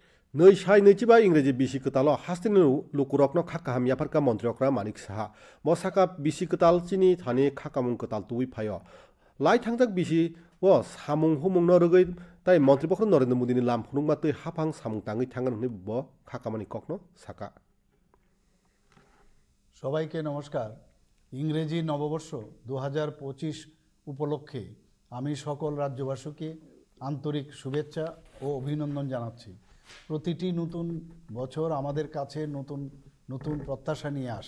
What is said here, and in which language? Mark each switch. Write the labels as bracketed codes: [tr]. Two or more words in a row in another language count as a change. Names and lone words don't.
[trp] Noi sai noi chiba Ingreji bisi ketalo hastinu lukurokno khaka ham yaparka montriokra manik saha. Mosaka bisi ketal chini thani khakamung ketal tui phayo. Lai thangjak bisi wo samung humung no rogoi tai mantri pokro Narendra Modi ni lam phunung ma tui hapang samung tangi thangan hne bo khakamani kokno saka. [bn] সবাইকে নমস্কার। ইংরেজি নববর্ষ 2025 উপলক্ষে আমি সকল রাজ্যবাসীকে আন্তরিক শুভেচ্ছা ও অভিনন্দন জানাচ্ছি। প্রতিটি নতুন বছর আমাদের কাছে নতুন নতুন প্রত্যাশা নিয়ে আসে।